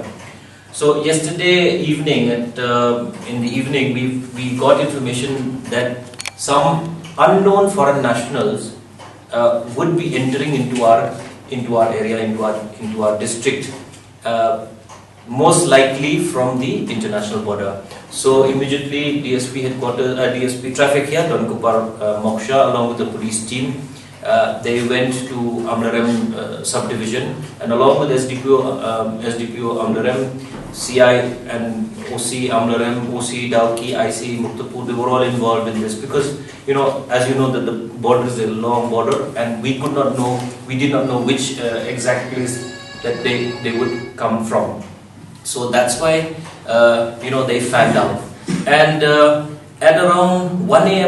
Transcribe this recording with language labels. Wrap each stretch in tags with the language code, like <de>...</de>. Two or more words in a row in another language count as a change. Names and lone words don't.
<en>So yesterday evening, in the evening, we got information that some unknown foreign nationals would be entering into our area, into our district. Most likely from the international border. So immediately DSP headquarters, DSP traffic here, Don Kupar Moksha, along with the police team, they went to Amlarem subdivision, and along with SDPO Amlarem, CI and OC Amlarem, OC Dauki, IC Muktapur, they were all involved in this, because as you know that the border is a long border, and we did not know which exact place that they would come from. So that's why they fanned out, and at around 1 a.m.</en>